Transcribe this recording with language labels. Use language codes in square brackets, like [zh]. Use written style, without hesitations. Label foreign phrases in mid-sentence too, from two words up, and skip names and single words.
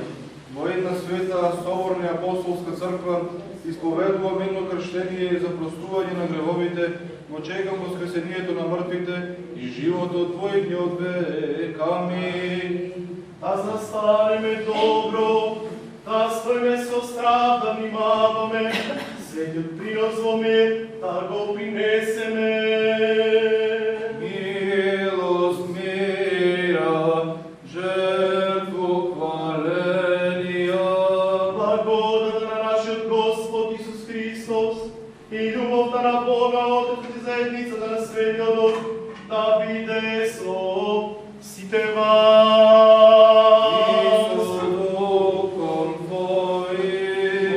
[mk] Во една света, соборна и апостолска црква, исповедувам едно крштение за простување на гревовите, го чекам воскресението на мртвите и животот Твој од век. Амин. Да застанеме добро, да стоиме со страх, да внимаваме, светиот принос во мир, да го принесеме. [cu] Милост мира, жертву хваленија, [mk] Благодата на нашиот Господ Исус Христос и љубовта на Бога Отец и заедницата на Светиот Дух да биде со сите вас. [cu] и со духом Твоим.